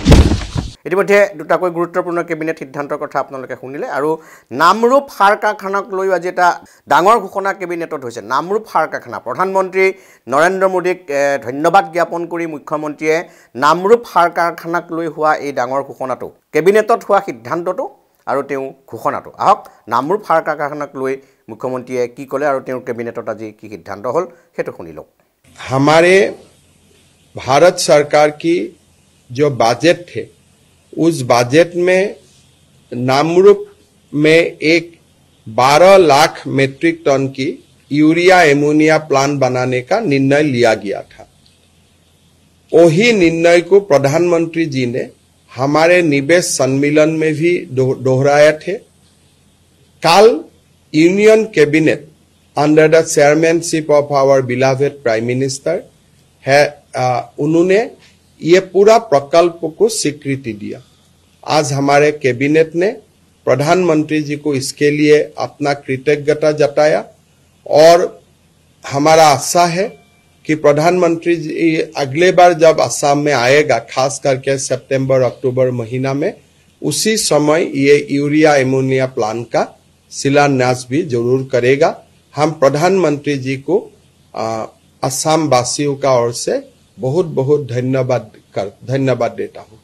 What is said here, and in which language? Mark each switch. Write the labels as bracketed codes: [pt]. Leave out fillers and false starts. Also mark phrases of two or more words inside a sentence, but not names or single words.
[as] ইতিমধ্যে দুটাকৈ গুৰুত্বপূৰ্ণ কেবিনেট সিদ্ধান্তৰ কথা আপোনালোকে শুনিলে আৰু নামৰূপ সাৰ কাৰখানাক লৈ আজি এটা ডাঙৰ ঘোষণা কেবিনেটত হৈছে নামৰূপ সাৰ কাৰখানা প্ৰধানমন্ত্ৰী নৰেন্দ্ৰ মোদীক ধন্যবাদ জ্ঞাপন কৰি মুখ্যমন্ত্ৰীয়ে নামৰূপ সাৰ কাৰখানাক লৈ হোৱা এই ডাঙৰ ঘোষণাটো কেবিনেটত হোৱা সিদ্ধান্তটো আৰু তেওঁ ঘোষণাটো আহক নামৰূপ সাৰ কাৰখানাক লৈ মুখ্যমন্ত্ৰীয়ে কি ক'লে আৰু তেওঁৰ কেবিনেটত আজি কি সিদ্ধান্ত হ'ল সেইটো শুনি লওক [hi] हमारे भारत सरकार की जो बजट थे उस बजट में नामरूप में एक 12 लाख मेट्रिक टन की यूरिया एमोनिया प्लांट बनाने का निर्णय लिया गया था वही निर्णय को प्रधानमंत्री जी ने हमारे निवेश सम्मेलन में भी दोहराया थे कल यूनियन कैबिनेट [en] under the chairmanship of our beloved Prime Minister [hi] उन्होंने ये पूरा प्रकल्प को स्वीकृति दिया आज हमारे कैबिनेट ने प्रधानमंत्री जी को इसके लिए अपना कृतज्ञता जताया और हमारा आशा है कि प्रधानमंत्री जी अगले बार जब असम में आएगा खास करके सितंबर अक्टूबर महीना में उसी समय ये यूरिया एमोनिया प्लांट का शिलान्यास भी जरूर करेगा हम प्रधानमंत्री जी को असम वासियों का ओर से बहुत बहुत धन्यवाद देता हूँ